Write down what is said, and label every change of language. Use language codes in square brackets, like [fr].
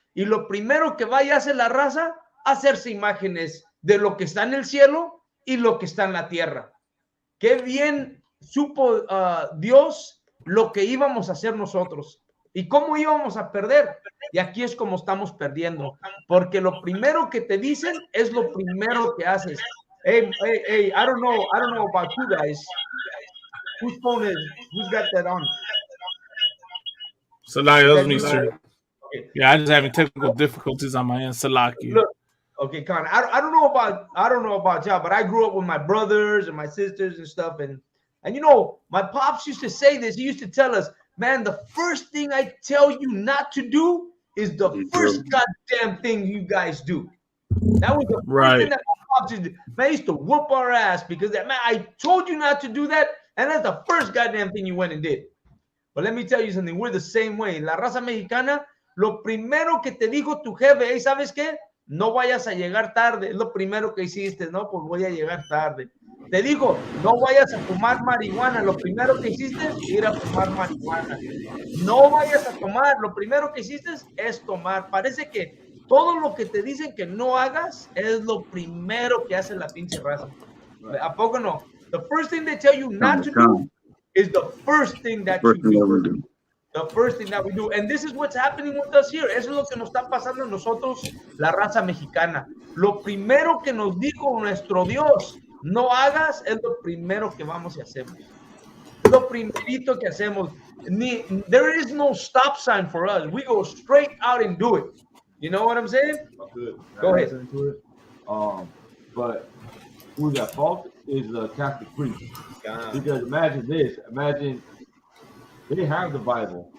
[es] Y lo primero que vaya a hacer la raza, hacerse imágenes de lo que está en el cielo y lo que está en la tierra. Qué bien supo Dios lo que íbamos a hacer nosotros y cómo íbamos a perder. Y aquí es como estamos perdiendo, porque lo primero que te dicen es lo primero que haces. [en] Hey, I don't know about you guys. Whose phone is? Who's got that on? Salaki, that's me, sir. Yeah, I just having technical difficulties on my end. Salaki. Look, okay, Con. I don't know about y'all, but I grew up with my brothers and my sisters and stuff, and you know, my pops used to say this. He used to tell us, man, the first thing I tell you not to do is the first goddamn thing you guys do. That was the first thing that my pops did. Man, I used to whoop our ass because man, I told you not to do that, and that's the first goddamn thing you went and did. But let me tell you something, we're the same way. [es] La raza mexicana, lo primero que te dijo tu jefe, hey, ¿sabes qué? No vayas a llegar tarde. Es lo primero que hiciste, ¿no? Pues voy a llegar tarde. Te dijo, no vayas a fumar marihuana. Lo primero que hiciste es ir a fumar marihuana. No vayas a tomar. Lo primero que hiciste es tomar. Parece que todo lo que te dicen que no hagas es lo primero que hace la pinche raza. ¿A poco no? [en] The first thing they tell you not to do is the first thing that you do. The first thing that we do. And this is what's happening with us here. [es] Eso es lo que nos está pasando a nosotros, la raza mexicana. Lo primero que nos dijo nuestro Dios no hagas es lo primero que vamos y hacemos. Lo primerito que hacemos. [en] There is no stop sign for us. We go straight out and do it. You know what I'm saying? Go ahead. Into it. But who's at fault is the Catholic priest. Because imagine this. Imagine they have the Bible.